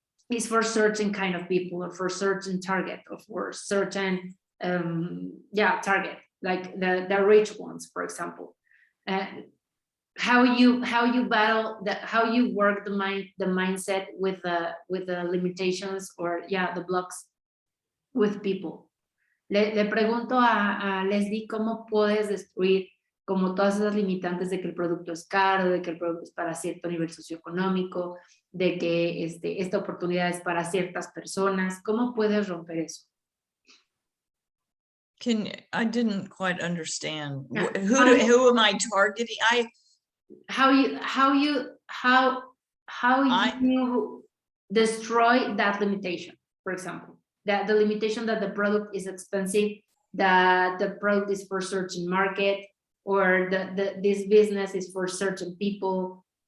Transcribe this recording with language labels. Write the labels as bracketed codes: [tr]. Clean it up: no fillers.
[en] is for certain kind of people or for certain target or for certain target, like the rich ones, for example. How you battle that, how you work the mindset with the limitations or the blocks with people. [es] Le pregunto a Leslie cómo puedes destruir como todas esas limitantes de que el producto es caro, de que el producto es para cierto nivel socioeconómico, de que esta oportunidad es para ciertas personas. ¿Cómo puedes romper eso? [en] I didn't quite understand. Who am I targeting? How you destroy that limitation, for example, that the limitation that the product is expensive, that the product is for certain market, or this business is for certain people.